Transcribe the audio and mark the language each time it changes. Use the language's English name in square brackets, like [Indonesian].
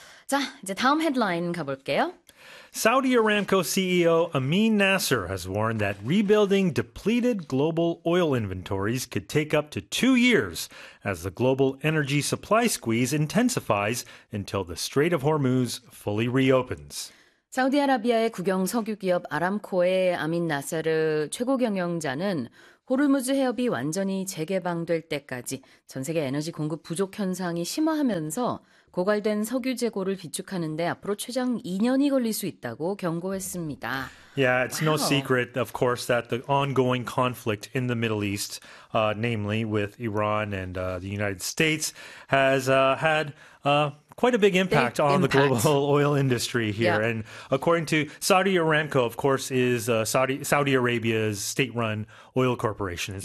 [Korean] 자, 이제 다음 헤드라인 가볼게요. [English] Saudi Aramco CEO Amin Nasser has warned that rebuilding depleted global oil inventories could take up to 2 years as the global energy supply squeeze intensifies until the Strait of Hormuz fully reopens. [Korean] 사우디아라비아의 국영 석유 기업 아람코의 아민 나세르 최고 경영자는 호르무즈 해협이 완전히 재개방될 때까지 전 세계 에너지 공급 부족 현상이 심화하면서 고갈된 석유 재고를 비축하는 데 앞으로 최장 2년이 걸릴 수 있다고 경고했습니다. [English] Yeah, it's no secret, of course, that the ongoing conflict in the Middle East, namely with Iran and the United States, has had quite a big impact big on impact. the global oil industry here. Yep. And according to Saudi Aramco, of course, is Saudi Arabia's state-run oil corporation. It's